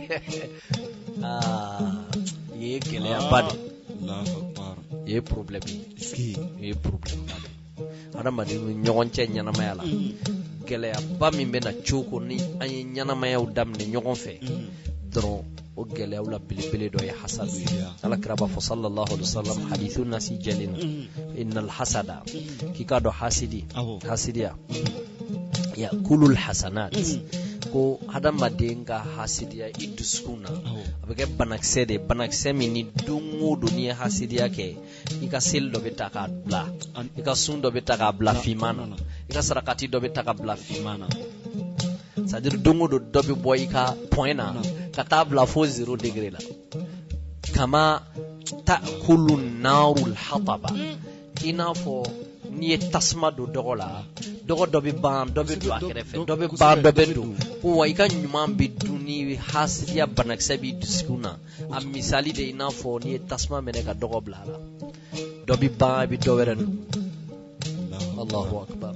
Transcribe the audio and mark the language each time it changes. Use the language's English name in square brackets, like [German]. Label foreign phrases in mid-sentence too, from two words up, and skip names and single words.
[Bambara] ye gɛlɛyaba de ye problème ye problème ba de adamaden ni ɲɔgɔn cɛ ɲɛnamaya la gɛlɛyaba min bɛ na cogo ni an ye ɲɛnamayaw daminɛ ɲɔgɔn fɛ dɔrɔn o gɛlɛyaw la belebele dɔ ye hasadu ye ala kira b'a fɔ [Arabic] صلى الله عليه وسلم [Bambara] hadithu nasi jɛlen na [Arabic] إن الحسد [Bambara] k'i k'a dɔn hasidiya [Arabic] يأكل الحسنات [Bambara] ko hadamaden ka hasidiya i dusukun na a bɛ kɛ banakisɛ de banakisɛ min ni don o don n'i ye hasidiya kɛ i ka seli dɔ bɛ ta k'a bila i ka sun dɔ bɛ ta k'a bila finman na i ka sarakati dɔ bɛ ta k'a bila finman na [French] c'est à dire [Bambara] don o don dɔ bɛ bɔ i ka point na ka taa bila fo 0 degré la kama [Arabic] تأكل النار الحطب [Bambara] i n'a fɔ n'i ye tasuma don dɔgɔ la dɔgɔ dɔ bɛ ban dɔ bɛ don a kɛrɛfɛ dɔ bɛ ban dɔ bɛ don wa i ka ɲuman bɛ dun ni hasidiya banakisɛ b'i dusukun na a misali de i n'a fɔ n'i ye tasuma minɛ ka dɔgɔ bila a la dɔ bɛ ban i bɛ dɔ wɛrɛ dun [Arabic] الله أكبر.